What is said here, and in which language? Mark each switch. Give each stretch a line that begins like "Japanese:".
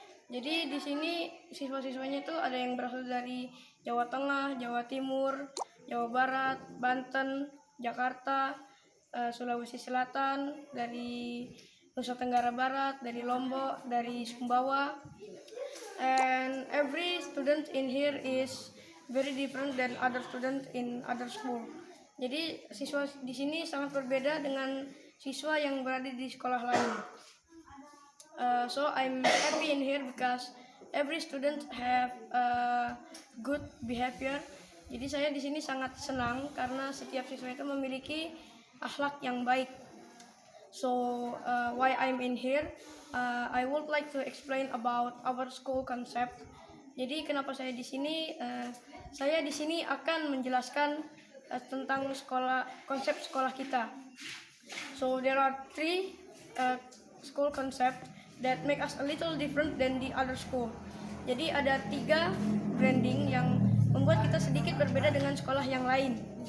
Indonesian: Jadi di sini siswa-siswanya itu ada yang berasal dari Jawa Tengah, Jawa Timur, Jawa Barat, Banten, Jakarta, Sulawesi Selatan, dari Nusa Tenggara Barat, dari Lombok, dari Sumbawa.
English: And every student in here is very different than other student in other school.
Indonesian: Jadi siswa di sini sangat berbeda dengan siswa yang berada di sekolah lain.
English: So I'm happy in here because every student have good behavior.
Indonesian: Jadi saya di sini sangat senang karena setiap siswa itu memiliki akhlak yang baik.
English: So why I'm in here? I would like to explain about our school concept.
Indonesian: Jadi kenapa saya di sini? Saya di sini akan menjelaskan tentang konsep sekolah kita.
English: So there are 3 school concept that make us a little different than the other school.
Indonesian: Jadi ada 3 branding yang membuat kita sedikit berbeda dengan sekolah yang lain.